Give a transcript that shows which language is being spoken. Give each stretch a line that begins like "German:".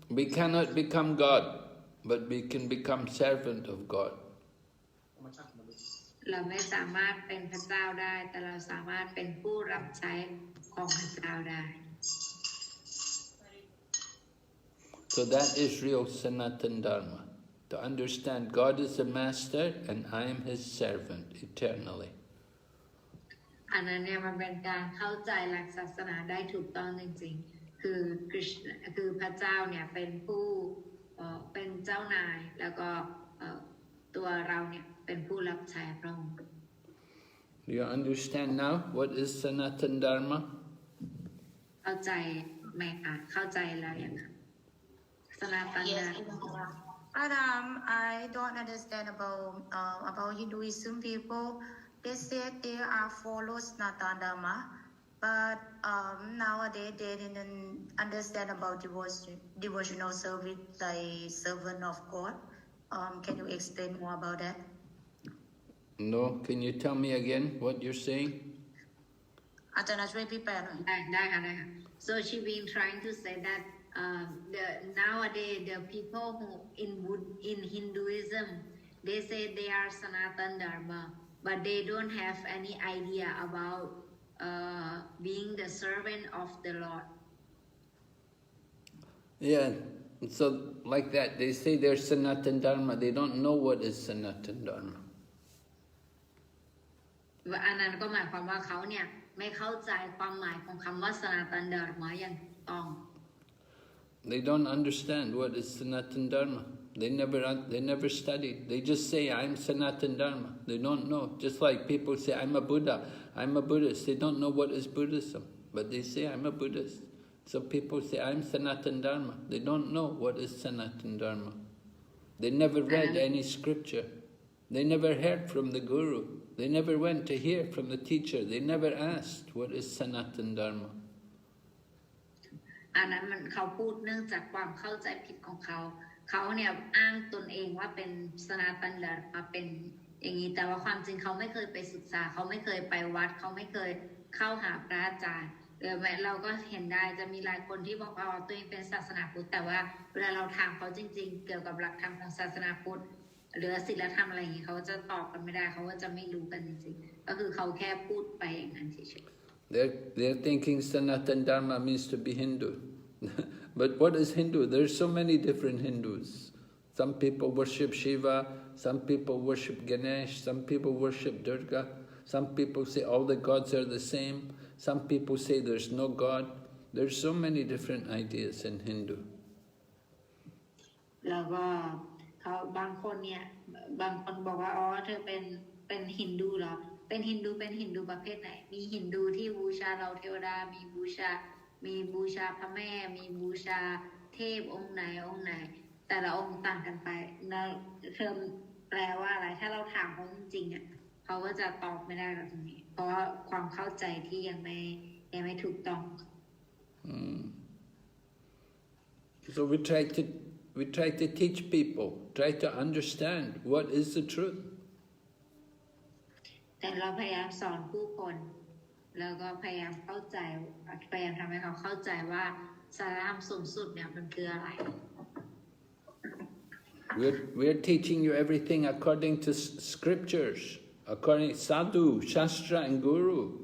English: We cannot become God, but we can become servant of God.
Thai: เราไม่สามารถเป็นพระเจ้าได้แต่เราสามารถเป็นผู้รับใช้ของพระเจ้าได้
English: So that is real Sanatana Dharma. To understand God is the master and I am his servant eternally.
Thai: อันนั้นเนี่ยมันเป็นการเข้าใจหลักศาสนาได้ถูกต้องจริงๆคือพระเจ้าเนี่ยเป็นผู้เป็นเจ้านายแล้วก็ตัวเราเนี่ยเป็นผู้รับใช้พระองค์
English: Do you understand now what is Sanatana Dharma?
Thai: เข้าใจไหมคะเข้าใจแล้วยังคะสนาตัน
English: Yes, ดา Evāhur. But I don't understand about Hinduism people. They said they are follow Sanatana Dharma, but nowadays they didn't understand about devotional service like servant of God. Can you explain more about that? No. Can you tell me again what you're saying?
Thai: อาจารย์ช่วยพี่แปลหน่อย ได้ค่ะ
English: so she been trying to say that nowadays the people who in Hinduism they say they are Sanatana Dharma but they don't have any idea about being the servant of the Lord. Yeah, so like that, they say they're Sanatana Dharma, they don't know what is Sanatana Dharma.
Thai: อันนั้นก็หมายความว่าเขาเนี่ยไม่เข้าใจความหมายของคำว่าสนาตันดาร์มาอย่างถูกต้อง
English: They don't understand what is Sanatana Dharma. They never studied. They just say, I'm Sanatana Dharma. They don't know. Just like people say, I'm a Buddha, I'm a Buddhist. They don't know what is Buddhism, but they say, I'm a Buddhist. So people say, I'm Sanatana Dharma. They don't know what is Sanatana Dharma. They never read any scripture. They never heard from the Guru. They never went to hear from the teacher. They never asked, what is Sanatana Dharma?
Thai: อันนั้นมันเขาพูดเนื่องจากความเข้าใจผิดของเขาเขาเนี่ยอ้างตนเองว่าเป็นสนาตันดาร์มาเป็นอย่างนี้แต่ว่าความจริงเขาไม่เคยไปศึกษาเขาไม่เคยไปวัดเขาไม่เคยเข้าหาพระอาจารย์เราก็เห็นได้จะมีหลายคนที่บอกว่าตัวเองเป็นศาสนาพุทธแต่ว่าเวลาเราถามเขาจริงๆเกี่ยวกับหลักธรรมของศาสนาพุทธหรือศีลธรรมอะไรอย่างนี้เขาจะตอบกันไม่ได้เขาก็จะไม่รู้กันจริงๆก็คือเขาแค่พูดไปอย่างนั้นเฉยๆ
English: They're thinking Sanatana Dharma means to be Hindu. But what is Hindu? There's so many different Hindus. Some people worship Shiva, some people worship Ganesh, some people worship Durga, some people say all the gods are the same, some people say there's no God. There's so many different ideas in Hindu.
Thai: แล้วก็เขาบางคนบอกว่าอ๋อเธอเป็นฮินดูเหรอเป็นฮินดูประเภทไหนมีฮินดูที่บูชาเราเทวดามีบูชาพระแม่มีบูชาเทพองค์ไหนแต่ละองค์ต่างกันไปแล้วเทอมแปลว่าอะไรถ้าเราถามเขาจริงๆอ่ะเขาก็จะตอบไม่ได้กับตรงนี้เพราะว่าความเข้าใจที่ยังไม่ถูกต้อง
English: So we try to teach people, try to understand what is the truth.
Thai: แต่เราพยายามสอนผู้คนแล้วก็พยายามเข้าใจพยายามทำให้เขาเข้าใจว่าสาระสูงสุดเนี่ยมันคืออะไร
English: We're teaching you everything according to scriptures, according to sadhu, shastra and guru.